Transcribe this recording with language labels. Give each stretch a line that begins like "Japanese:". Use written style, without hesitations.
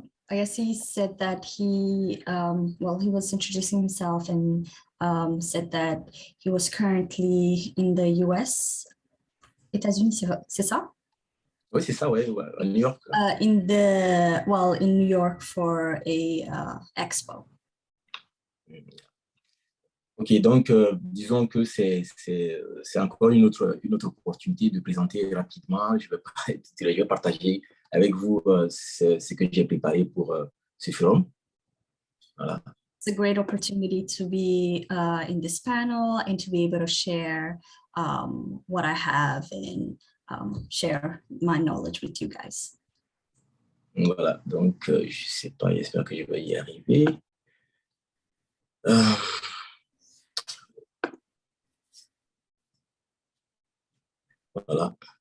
English: I guess he said that he was introducing himself and said that he was currently in the US,
French: États-Unis, c'est ça? Oui, c'est ça, ouais, à New York.
English: In New York for a expo.
French: Ok, donc disons que c'est encore une autre opportunité de présenter rapidement. Je vais partager avec vous ce que j'ai préparé pour ce forum. Voilà.
English: It's a great opportunity to be in this panel and to be able to share what I have and share my knowledge with you guys.
French: Voilà, donc je sais pas, j'espère que je vais y arriver. Euh, voilà.